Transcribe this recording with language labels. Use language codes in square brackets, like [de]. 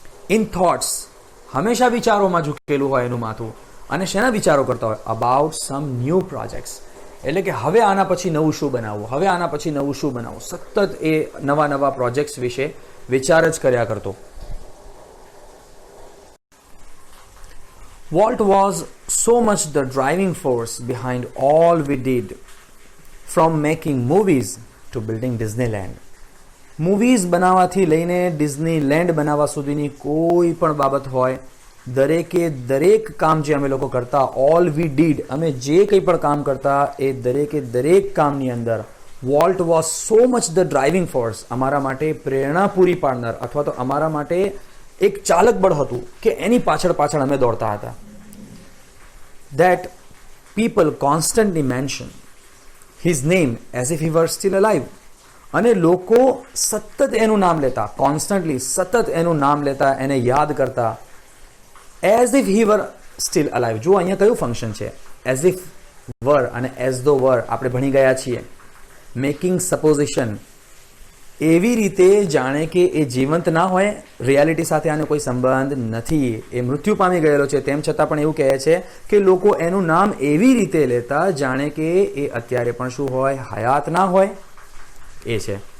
[en] in thoughts, [gu] હંમેશા વિચારોમાં ઝૂકેલું હોય એનું માથું. અને શેના વિચારો કરતા હોય? [en] about some new projects, [gu] એટલે કે હવે આના પછી નવું શું બનાવવું, હવે આના પછી નવું શું બનાવવું. સતત એ નવા નવા પ્રોજેક્ટ્સ વિશે વિચાર જ કર્યા કરતો. [en] Walt was so much the driving force behind all we did, from making movies to building Disneyland. [gu] Movies બનાવવાથી લઈને ડિઝનીલેન્ડ બનાવવા સુધીની કોઈ પણ બાબત હોય, દરેકે દરેક કામ જે અમે લોકો કરતા, [en] all we did, [gu] અમે જે કંઈ પણ કામ કરતા એ દરેકે દરેક કામની અંદર [en] Walt was so much the driving force, [gu] અમારા માટે પ્રેરણા પૂરી પાડનાર અથવા તો અમારા માટે એક ચાલક બળ હતું કે એની પાછળ પાછળ અમે દોડતા હતા. [en] That people constantly mention his name as if he were still alive. [gu] અને લોકો સતત એનું નામ લેતા, કોન્સ્ટન્ટલી સતત એનું નામ લેતા, એને યાદ કરતા, [en] As if he were still alive. [gu] જો અહીંયા કયું ફંક્શન છે? એઝ ઇફ વર અને એઝ ધો વર આપણે ભણી ગયા છીએ. મેકિંગ સપોઝિશન, એવી રીતે જાણે કે એ જીવંત ના હોય, રિયાલિટી સાથે આનો કોઈ સંબંધ નથી, એ મૃત્યુ પામી ગયેલો છે, તેમ છતાં પણ એવું કહે છે કે લોકો એનું નામ એવી રીતે લેતા જાણે કે એ અત્યારે પણ શું હોય, હયાત ના હોય. એ છે.